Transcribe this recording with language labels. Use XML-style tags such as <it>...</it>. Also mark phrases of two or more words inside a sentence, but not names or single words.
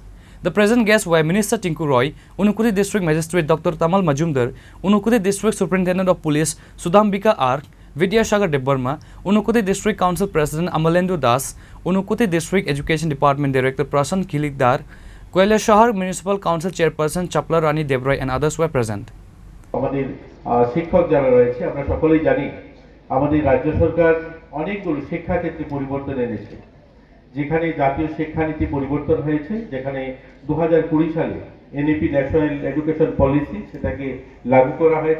<en>The present guests were Minister Tinku Roy, Unakoti District Magistrate Dr. Tamal Majumdar, Unakoti District Superintendent of Police Sudambika R, Vidyasagar Debbarma, Unakoti District Council President Amalendu Das, Unakoti District Education Department Director Prasan Kilikdar, Koilashahar Municipal Council Chairperson Chapla Rani Debroy and others were present.</en> <bn>আমাদের শিক্ষক যারা রয়েছে আমরা সকলেই জানি আমাদের রাজ্য সরকার অনেকগুলো শিক্ষা ক্ষেত্রে পরিবর্তন এনেছে, যেখানে জাতীয় শিক্ষানীতি পরিবর্তন হয়েছে, যেখানে 2020 সালে এনইপি</bn> <en>national education policy</en> <bn>সেটাকে লাগু করা হয়েছে।</bn>